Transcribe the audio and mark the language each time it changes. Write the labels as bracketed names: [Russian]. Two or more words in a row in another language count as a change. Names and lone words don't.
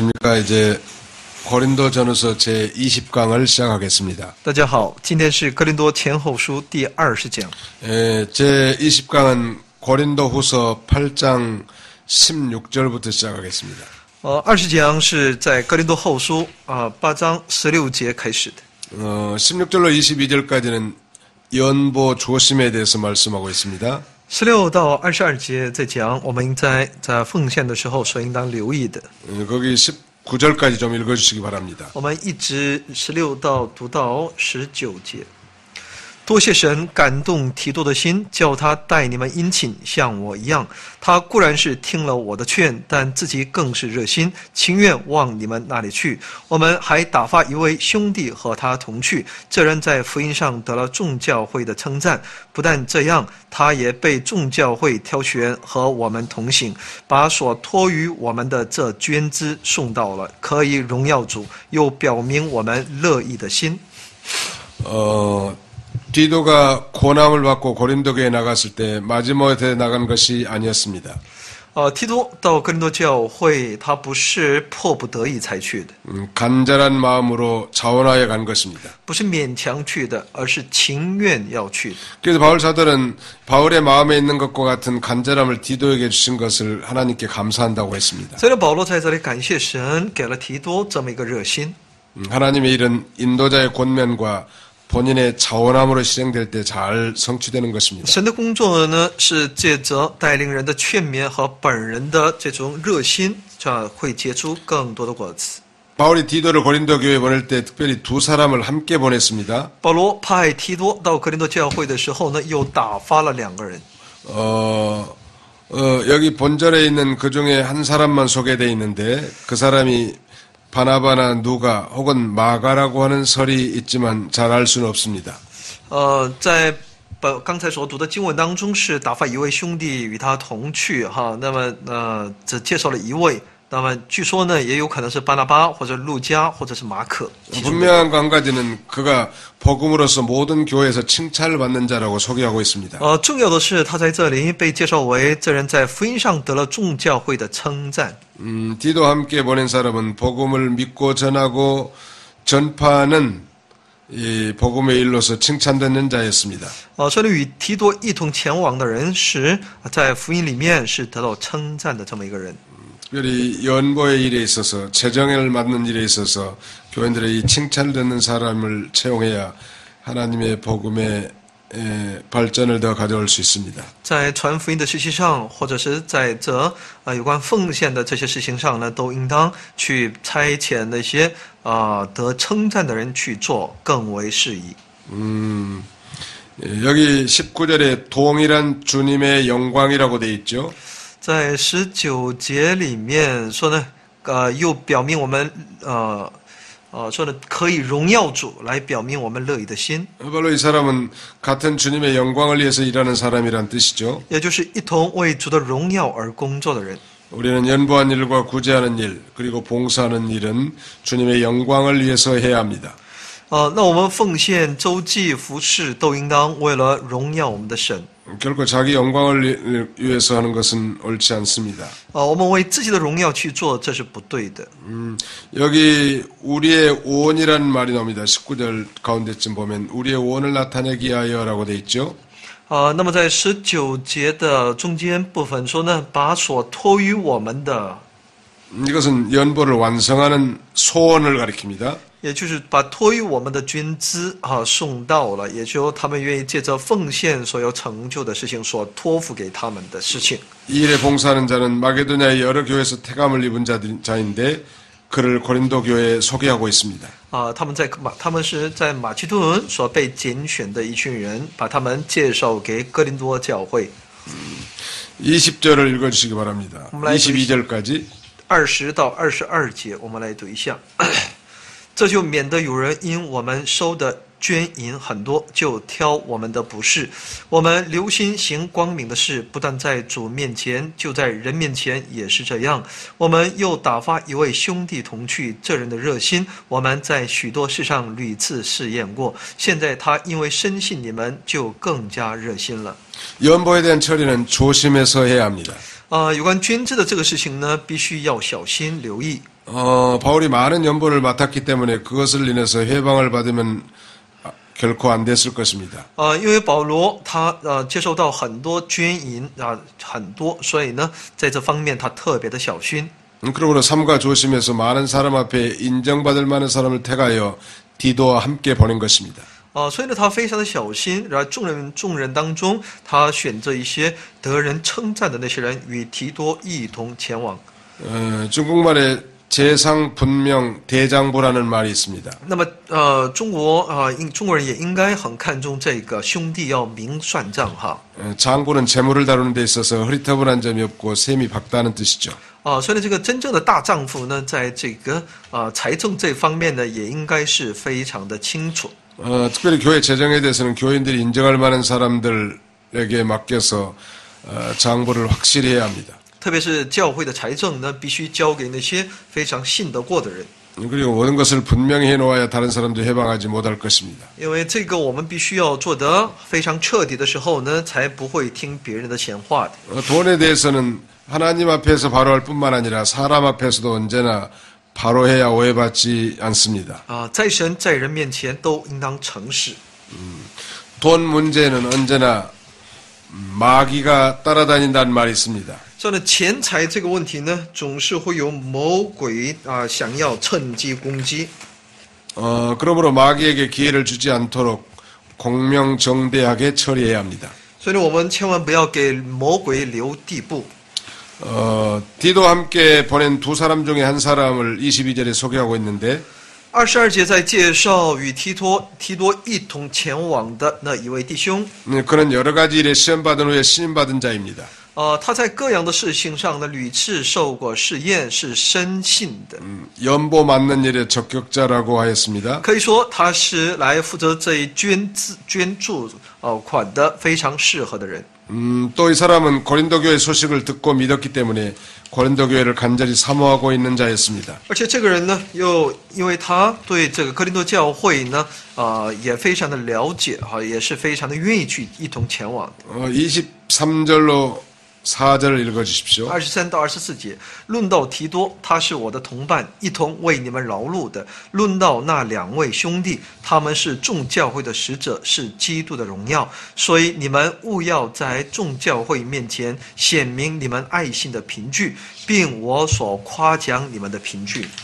[Korean] 안녕하십니까. 이제 고린도전후서 제 20강을 시작하겠습니다. [Chinese] 大家好，今天是哥林多前后书第20讲。 [Korean] 제 20강은 고린도후서 8장 16절부터 시작하겠습니다. [Chinese] 20 讲是在哥林多后书8章16节开始的。 [Korean] 16절로 22절까지는 연보 조심에 대해서 말씀하고 있습니다. [Chinese] 16 到22节在讲我们在奉献的时候所应当留意的。 [Korean] 거기 19절까지 좀 읽어주시기 바랍니다. [Chinese] 我们一直16到读到19节。多谢神感动提多的心，叫他待你们殷勤，像我一样。他固然是听了我的劝，但自己更是热心，情愿往你们那里去。我们还打发一位兄弟和他同去，这人在福音上得了众教会的称赞。不但这样，他也被众教会挑选和我们同行，把所托于我们的这捐资送到了，可以荣耀主，又表明我们乐意的心。 [Korean] 디도가 고난을 받고 고린도 교회에 나갔을 때 마지못해 나간 것이 아니었습니다. [Chinese] 提多到哥林多教会，他不是迫不得已才去的， [Korean] 간절한 마음으로 자원하여 간 것입니다. [Chinese] 不是勉强去的，而是情愿要去的。 [Korean] 그래서 바울 사도는 바울의 마음에 있는 것과 같은 간절함을 디도에게 주신 것을 하나님께 감사한다고 했습니다. [Chinese] 所以保罗在这里感谢神，给了提多这么一个热心。 [Korean] 하나님의 일은 인도자의 권면과 본인의 자원함으로 실행될 때 잘 성취되는 것입니다. [Chinese] 神的工作呢，是借着带领人的劝勉和本人的这种热心，这会结出更多的果子。 [Korean] 바울이 디도를 고린도 교회에 보낼 때 특별히 두 사람을 함께 보냈습니다. [Chinese] 保罗派提多到哥林多教会的时候呢，又打发了2个人。 [Korean] 여기 본절에 있는 그 중에 한 사람만 소개되어 있는데 그 사람이 바나바나 누가 혹은 마가라고 하는 설이 있지만 잘 알 수는 없습니다. [Chinese] 在刚才所读的经文当中是打发一位兄弟与他同去哈，那么只介绍了一位，那么据说呢也有可能是巴拿巴或者路加或者是马可。 [Korean] 분명한 거 한 가지는 그가 복음으로서 모든 교회에서 칭찬을 받는 자라고 소개하고 있습니다. [Chinese] 重要的是他在这里被介绍为这人在福音上得了众教会的称赞。 [Korean] 디도 함께 보낸 사람은 복음을 믿고 전하고 전파하는 이 복음의 일로서 칭찬받는 자였습니다. [Chinese] 所以与提多一同前往的人是在福音里面是得到称赞的这么一个人。 [Korean] 특별히 연보의 일에 있어서 재정을 맡는 일에 있어서 교인들의 이 칭찬을 듣는 사람을 채용해야 하나님의 복음의 발전을 더 가져올 수 있습니다. [Chinese] 在传福音的事情上，或者是在这有关奉献的这些事情上呢，都应当去差遣那些得称赞的人去做，更为适宜。 [Korean] 여기 19절에 동일한 주님의 영광이라고 돼 있죠. [Chinese] 在19节里面说呢，又表明我们说呢可以荣耀主，来表明我们乐意的心。 [Korean] 바로 이 사람은 같은 주님의 영광을 위해서 일하는 사람이란 뜻이죠. [Chinese] 也就是一同为主的荣耀而工作的人。 [Korean] 우리는 연보한 일과 구제하는 일 그리고 봉사하는 일은 주님의 영광을 위해서 해야 합니다. [Chinese] 那我们奉献、周济、服事，都应当为了荣耀我们的神。 [Korean] 결코 자기 영광을 위해서 하는 것은 옳지 않습니다. [Chinese] 我们为自己的荣耀去做，这是不对的。 [Korean] 여기 우리의 오원이라는 말이 나옵니다. 19절 가운데쯤 보면 우리의 오원을 나타내기 위하여라고 돼 있죠. [Chinese] 那么在19节的中间部分说呢，把所托于我们的， [Korean] 이것은 연보를 완성하는 소원을 가리킵니다. [Chinese] 也就是把托于我们的捐资送到了，也就是他们愿意借着奉献所有成就的事情所托付给他们的事情。 [Korean] 이 일에 봉사하는 자는 마게도냐의 여러 교회에서 태감을 입은 자인데 그를 고린도 교회에 소개하고 있습니다. [Chinese] 他们是在马其顿所被拣选的一群人，把他们介绍给哥林多教会。 [Korean] 20절을 읽어주시기 바랍니다. 22절까지. [Chinese] 20 到22节，我们来读一下。这就免得有人因我们收的捐银很多，就挑我们的不是。我们留心行光明的事，不但在主面前，就在人面前也是这样。我们又打发一位兄弟同去，这人的热心，我们在许多事上屡次试验过。现在他因为深信你们，就更加热心了。 [Korean] 연보에 대한 처리는 조심해서 해야 합니다. [Chinese] 有关捐资的这个事情呢，必须要小心留意。 [Korean] 바울이 많은 연보를 맡았기 때문에 그것을 인해서 회방을 받으면 결코 안 됐을 것입니다. [Chinese] 因为保罗他接受到很多捐银很多，所以呢，在这方面他特别的小心。 [Korean] 그러므로 삼가 조심해서 많은 사람 앞에 인정받을 만한 사람을 택하여 디도와 함께 보낸 것입니다. [Chinese] 所以呢，他非常的小心，然后众人当中，他选择一些得人称赞的那些人，与提多一同前往。 [Korean] 중국말에 재상 분명 대장부라는 말이 있습니다. [Chinese] 那么中国人也应该很看重这个兄弟要明算账哈。 [Korean] 장부는 재물을 다루는 데 있어서 흐릿터블한 점이 없고 셈이 박다는 뜻이죠. [Chinese] 所以呢，这个真正的大丈夫呢，在这个财政这方面呢，也应该是非常的清楚。 [Korean] 특별히 교회 재정에 대해서는 교인들이 인정할 만한 사람들에게 맡겨서 장부를 확실히 해야 합니다. [Chinese] 特别是教会的财政呢，必须交给那些非常信得过的人。 [Korean] 그리고 모든 것을 분명히 해놓아야 다른 사람도 해방하지 못할 것입니다. [Chinese] 因为这个我们必须要做得非常彻底的时候呢，才不会听别人的闲话的。 [Korean] 돈에 대해서는 하나님 앞에서 바로할 뿐만 아니라 사람 앞에서도 언제나 바로해야 오해받지 않습니다. [Chinese] 在神在人面前都应当诚实。 [Korean] 돈 문제는 언제나 마귀가 따라다닌다는 말이 있습니다. [Chinese] 所以呢，钱财这个问题呢，总是会有魔鬼想要趁机攻击。 [Korean] 그러므로 마귀에게 기회를 주지 않도록 공명정대하게 처리해야 합니다. [Chinese] 所以呢，我们千万不要给魔鬼留地步。 [Korean] 디도와 함께 보낸 두 사람 중에 한 사람을 22절에 소개하고 있는데 [Chinese] 22 节在介绍与提多一同前往的那一位弟兄。 [Korean] 그는 여러 가지 일에 시험받은 후에 신임받은 자입니다. [Chinese] 他在各样的事情上呢，屡次受过试验，是深信的。 [Korean] 연보 맞는 일에 적격자라고 하였습니다. [Chinese] 可以说他是来负责这一捐助款的非常适合的人。 [Korean] 또 이 사람은 고린도 교회 소식을 듣고 믿었기 때문에 고린도 교회를 간절히 사모하고 있는 자였습니다. [Chinese] 而且这个人呢，又因为他对这个哥林多教会呢，也非常的了解也是非常的愿意去一同前往的。 [Korean] 23절로 4절을 읽어주십시오. [Chinese] 23 到24节，论到提多，他是我的同伴，一同为你们劳碌的；论到那两位兄弟，他们是众教会的使者，是基督的荣耀。所以你们务要在众教会面前显明你们爱心的凭据，并我所夸奖你们的凭据。